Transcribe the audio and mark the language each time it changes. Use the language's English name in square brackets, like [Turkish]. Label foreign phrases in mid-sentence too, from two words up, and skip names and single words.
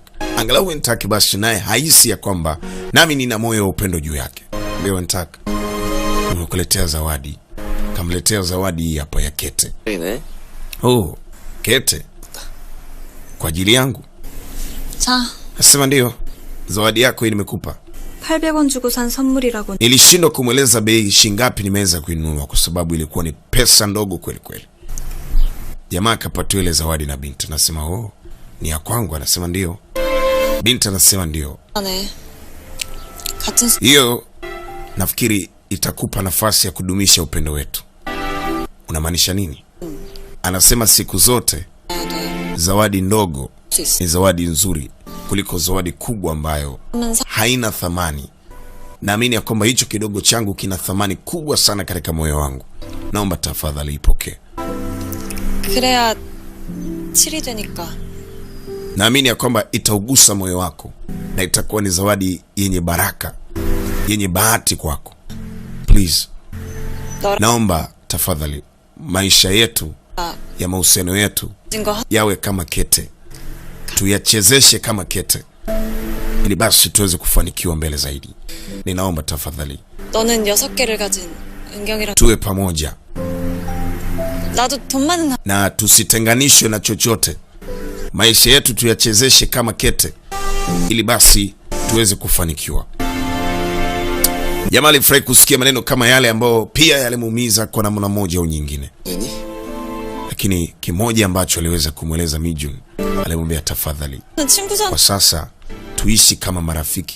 [Swahili] Angalau Wantaki basi naye haisi ya kwamba nami nina moyo wa upendo juu yake. Ndio Wantaki, nimekuletea zawadi. Kamletea zawadi hapa ya kete. Oh, kete kwa ajili yangu. Cha. Nasema ndio. Zawadi yako hii nimekupa. [Korean] 800원 주고 산 선물이라고. [Swahili] Nilishindwa kumweleza bei shingapi nimeweza kuinunua kwa sababu ilikuwa ni pesa ndogo kweli kweli. Jamaa akapatiwa ile zawadi na binti. Anasema, "Oh, ni ya kwangu." Anasema, "Ndio." Binti anasema, "Ndio." Hiyo nafikiri itakupa nafasi ya kudumisha upendo wetu. Unamaanisha nini? Anasema siku zote zawadi ndogo ni zawadi nzuri kuliko zawadi kubwa ambayo haina thamani. Naamini ya kwamba hicho kidogo changu kina thamani kubwa sana katika moyo wangu. Naomba tafadhali ipokee. [Korean] 그래야 칠이 되니까. [Swahili] Naamini ya kwamba itaugusa moyo wako na itakuwa ni zawadi yenye baraka, yenye bahati kwako. Please. Naomba tafadhali maisha yetu ya mahusiano yetu yawe kama kete. Tuyachezeshe kama kete. Ili basi tuweze kufanikiwa mbele zaidi. Ninaomba tafadhali. [Korean] 너는 6개를 가진 은경이랑 [Swahili] tuwe pamoja. [Korean] 나도 돈 많은 [Swahili] Na tusitenganishwe na chochote. Maisha yetu tuyachezeshe kama kete. Ili basi tuweze kufanikiwa. Jamaa alifurahi kusikia maneno kama yale ambao pia yalimuumiza kwa namna moja au nyingine. Lakini kimoja ambacho aliweza kumweleza Mijun, alimwambia tafadhali, kwa sasa tuishi kama marafiki.